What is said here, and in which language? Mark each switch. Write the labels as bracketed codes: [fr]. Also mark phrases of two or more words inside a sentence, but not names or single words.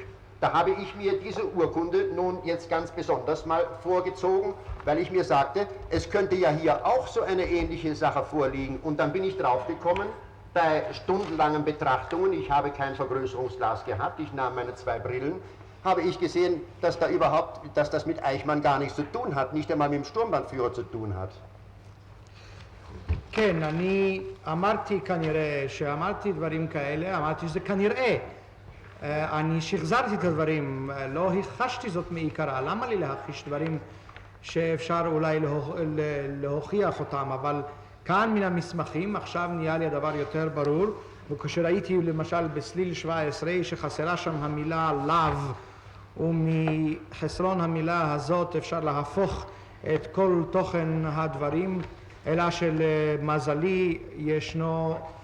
[de] Da habe ich mir diese Urkunde nun jetzt ganz besonders mal vorgezogen, weil ich mir sagte, es könnte ja hier auch so eine ähnliche Sache vorliegen. Und dann bin ich draufgekommen, bei stundenlangen Betrachtungen, ich habe kein Vergrößerungsglas gehabt, ich nahm meine 2 Brillen, habe ich gesehen, dass das mit Eichmann gar nichts zu tun hat, nicht einmal mit dem Sturmbannführer zu tun hat. [he] כן, אני אמרתי כנראה, שאמרתי דברים כאלה, אמרתי שזה כנראה. אני שחזרתי את הדברים, לא הכחשתי זאת מעיקרה. למה לי להכחיש דברים שאפשר אולי להוכיח אותם, אבל כאן מן המסמכים עכשיו נהיה לי הדבר יותר ברור, וכשראיתי למשל בסליל 17 שחסרה שם המילה לאו, ומחסרון המילה הזאת אפשר להפוך את כל תוכן הדברים, אלא שלמזלי ישנו